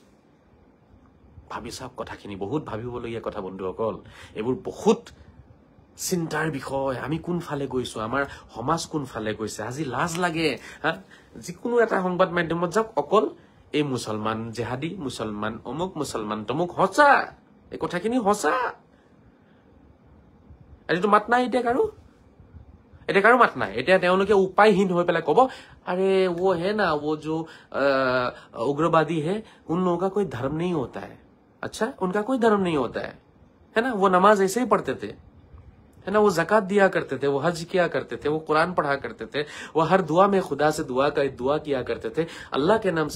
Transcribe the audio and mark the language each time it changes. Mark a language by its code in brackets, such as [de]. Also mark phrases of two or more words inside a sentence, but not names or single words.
[as] ভাবি চাওক কথাখিনি বহুত ভাবিবলগীয়া কথা বন্ধুসকল এইবোৰ বহুত চিন্তাৰ বিষয় আমি কোনফালে গৈছো আমাৰ সমাজ কোনফালে গৈছে আজি লাজ লাগে যিকোনো এটা সংবাদ মাধ্যমত যাওক অকল এই মুছলমান জেহাদী মুছলমান অমুক মুছলমান তমুক সঁচা এই কথাখিনি সঁচা এইটো মাত নাই এতিয়া কাৰো মাত নাই এতিয়া তেওঁলোকে উপায়হীন হৈ পেলাই কব [hi] अरे वो है ना वो जो उग्रवादी है उन लोगों का कोई धर्म नहीं होता है अच्छा उनका कोई धर्म नहीं होता है ना वो नमाज ऐसे ही पढ़ते थे है ना वो ज़कात दिया करते थे वो हज किया करते थे वो कुरान पढ़ा करते थे वो हर दुआ में खुदा से दुआ किया करते थे अल्लाह के नाम से